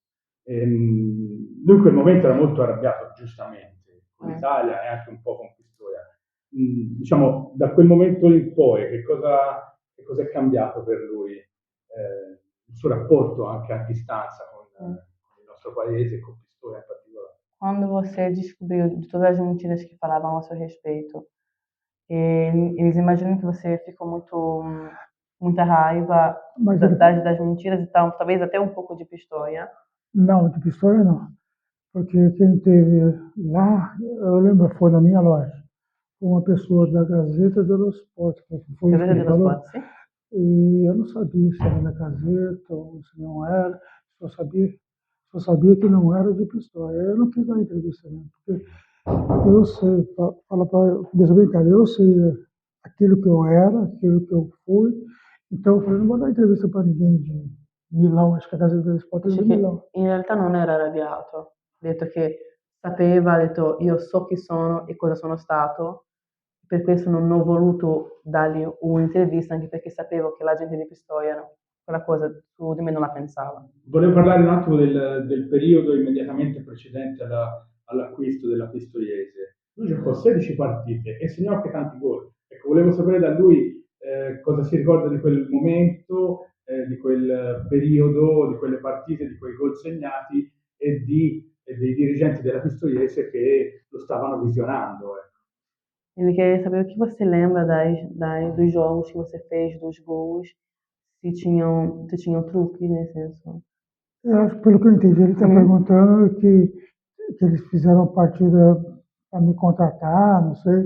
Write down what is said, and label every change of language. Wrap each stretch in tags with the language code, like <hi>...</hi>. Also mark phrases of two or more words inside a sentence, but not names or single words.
<it>Lui in quel momento era molto arrabbiato, giustamente, con l'Italia e anche un po' con Pistoia. Diciamo, da quel momento in poi, che cosa è cambiato per lui? Il suo rapporto anche a distanza con il nostro paese e con Pistoia in particolare.</it> <pt>Quando você descobriu de todas as mentiras que falavam a seu respeito, eles imaginam que você ficou muita raiva Mas ele, das mentiras e tal, talvez até um pouco de Pistoia. não, de Pistoia não. Porque quem teve lá, eu lembro, foi na minha loja, uma pessoa da Gazeta dello Sport, que foi isso que Gazeta ele dello falou,</pt> <it>Sport, sì?</it> <pt>e eu não sabia se era na Gazeta ou se não era, só sabia que não era de Pistoia. Eu não quis dar entrevista mesmo, porque eu sei, fala para, deixa bem claro, eu sei aquilo que eu era, aquilo que eu fui, então eu falei, não vou dar entrevista para ninguém de Milão, acho que a Gazeta dello Sport é</pt> <it>Dice</it> <pt>de</pt> <it>che</it> <pt>Milão.</pt> <it>in realtà non era arrabbiato, ha detto che sapeva, ha detto io so chi sono e cosa sono stato, per questo non ho voluto dargli un'intervista anche perché sapevo che la gente di Pistoia quella cosa su di me non la pensava. Volevo parlare un attimo del periodo immediatamente precedente all'acquisto della Pistoiese. Lui giocò 16 partite e segnò anche tanti gol. Ecco, volevo sapere da lui cosa si ricorda di quel momento, di quel periodo, di quelle partite, di quei gol segnati e dei dirigenti della Pistoiese che lo stavano visionando. Ecco.</it> <pt>Ele quer saber o que você lembra dos jogos que você fez, dos gols, se tinham truques nesse senso. Eu acho que pelo que eu entendi, ele está perguntando que eles fizeram a partida para me contratar, não sei.</pt>